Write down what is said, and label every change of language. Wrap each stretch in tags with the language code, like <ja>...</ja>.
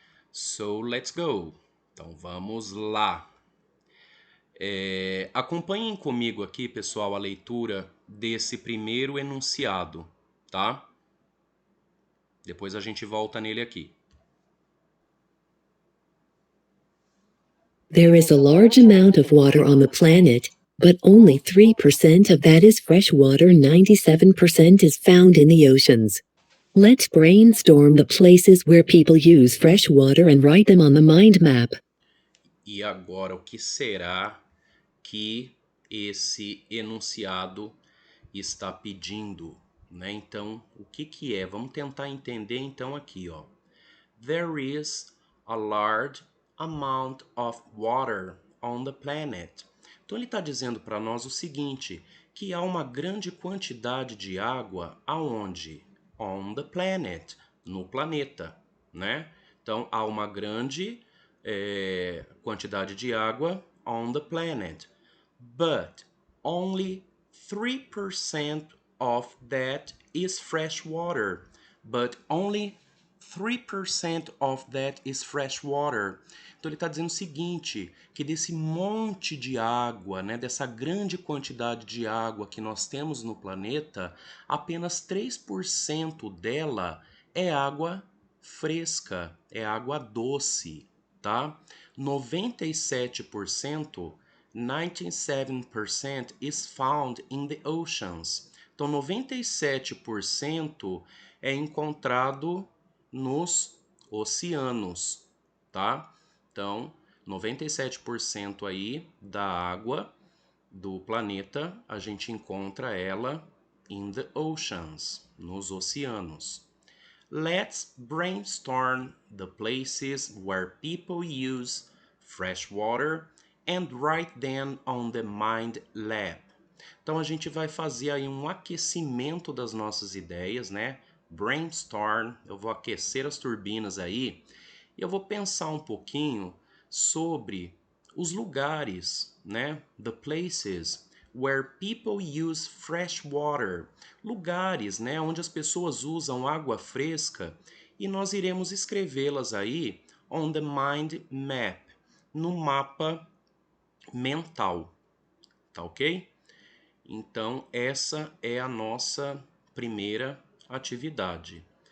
<en>So let's go.</en> <pt>Então vamos lá. Acompanhem comigo aqui, pessoal, a leitura desse primeiro enunciado, tá? Depois a gente volta nele aqui.</pt> <en>There is a large amount of water on the planet, but only 3% of that is fresh water, 97% is found in the oceans. Let's brainstorm the places where people use fresh water and write them on the mind map.</en> <pt>E agora, o que será que esse enunciado está pedindo, né? Então, o que é? Vamos tentar entender então aqui, ó.</pt> <en>There is a large amount of water on the planet.</en> <pt>Então ele está dizendo para nós o seguinte, que há uma grande quantidade de água aonde?</pt> <en>On the planet,</en> <pt>no planeta, né? Então há uma grande quantidade de água</pt> <en>on the planet, but only 3% of that is fresh water. But only 3% of that is fresh water.</en> <pt>Então ele está dizendo o seguinte, que desse monte de água, né, dessa grande quantidade de água que nós temos no planeta, apenas 3% dela é água fresca, é água doce, tá?</pt> <en>97%, 97% is found in the oceans.</en> <pt>Então 97% é encontrado nos oceanos, tá? Então, 97% aí da água do planeta, a gente encontra ela</pt> <en>in the oceans,</en> <pt>nos oceanos.</pt> <en>Let's brainstorm the places where people use fresh water and write them on the Mind Lab.</en> <pt>Então a gente vai fazer aí um aquecimento das nossas ideias, né? Brainstorm, eu vou aquecer as turbinas aí e eu vou pensar um pouquinho sobre os lugares, né?</pt> <en>The places where people use fresh water.</en> <pt>Lugares, né, onde as pessoas usam água fresca e nós iremos escrevê-las aí</pt> <en>on the mind map,</en> <pt>no mapa mental, tá ok? Então, essa é a nossa primeira atividade.</pt>